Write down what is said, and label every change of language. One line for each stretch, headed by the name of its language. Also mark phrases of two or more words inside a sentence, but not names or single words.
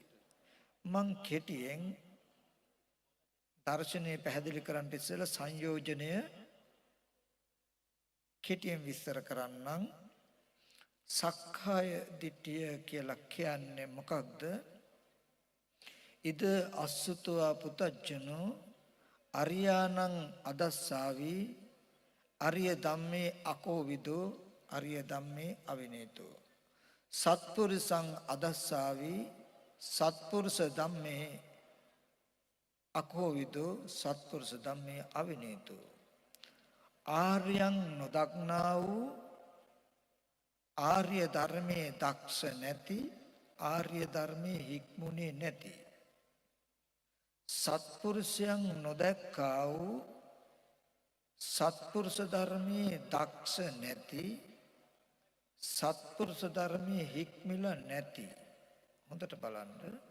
Sinhala: මං කෙටියෙන් දර්ශනය පැහැදිලි කරන්න ඉස්සෙල්ලා සංයෝජනය කෙටියෙන් විස්තර කරන්නම්. සක්කාය දිට්ඨිය කියලා කියන්නේ මොකක්ද?
Pali: ඉද අස්සුතවා පුතජ්ජනෝ අරියානං අදස්සාවි අරිය ධම්මේ අකෝවිදෝ අරිය ධම්මේ අවිනේතෝ සත්පුරුසං අදස්සාවි සත්පුරුෂ ධම්මේ අකෝවිදෝ සත්පුරුෂ ධම්මේ අවිනේතෝ
Sinhala: ආර්යං නොදක්නා වූ ආර්ය ධර්මයේ දක්ෂ නැති ආර්ය ධර්මයේ හික්මුනේ නැති සත්පුරුෂයන් නොදක්කා වූ සත්පුරුෂ ධර්මයේ දක්ෂ නැති සත්පුරුෂ ධර්මයේ හික්මිල නැති හොඳට බලන්න